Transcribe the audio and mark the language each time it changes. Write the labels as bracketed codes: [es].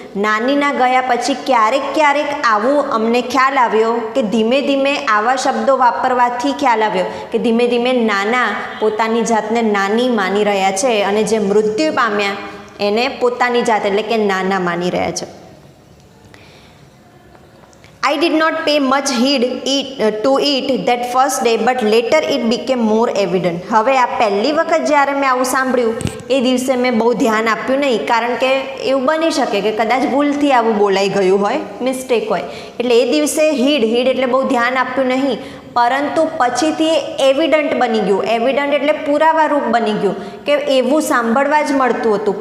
[gu] નાનીના ગયા પછી ક્યારેક આવું અમને ખ્યાલ આવ્યો કે ધીમે ધીમે આવા શબ્દો વાપરવાથી ખ્યાલ આવ્યો કે ધીમે ધીમે નાના પોતાની જાતને નાની માની રહ્યા છે અને જે મૃત્યુ પામ્યા એને પોતાની જાત એટલે કે નાના માની રહ્યા છે. [en] I did not pay much heed to it that first day, but later it became more evident. [gu] હવે આ પહેલી વખત જ્યારે મેં આવું સાંભળ્યું એ દિવસે મેં બહુ ધ્યાન આપ્યું નહીં, કારણ કે એવું બની શકે કે કદાચ ભૂલથી આવું બોલાઈ ગયું હોય, મિસ્ટેક હોય, એટલે એ દિવસે હીડ એટલે બહુ ધ્યાન આપ્યું નહીં. પરંતુ પછીથી એ એવિડન્ટ બની ગયું. એવિડન્ટ એટલે પુરાવારૂપ બની ગયું કે એવું સાંભળવા જ મળતું હતું.